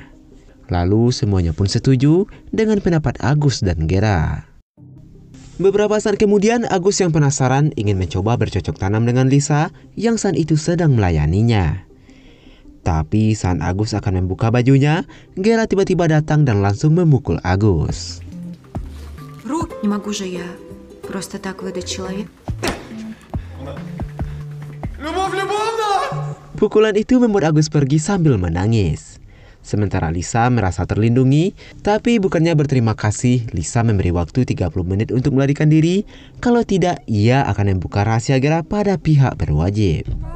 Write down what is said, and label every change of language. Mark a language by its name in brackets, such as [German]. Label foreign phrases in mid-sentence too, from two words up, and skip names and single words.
[Indonesian] Lalu semuanya pun setuju dengan pendapat Agus dan Gera. Beberapa saat kemudian Agus yang penasaran ingin mencoba bercocok tanam dengan Lisa yang saat itu sedang melayaninya. Tapi saat Agus akan membuka bajunya, Gera tiba-tiba datang dan langsung memukul Agus. [Russian] Не могу же я просто так выдать человека. [Indonesian] Pukulan itu membuat Agus pergi sambil menangis. Sementara Lisa merasa terlindungi, tapi bukannya berterima kasih, Lisa memberi waktu 30 menit untuk melarikan diri. Kalau tidak, ia akan membuka rahasia Gera pada pihak berwajib.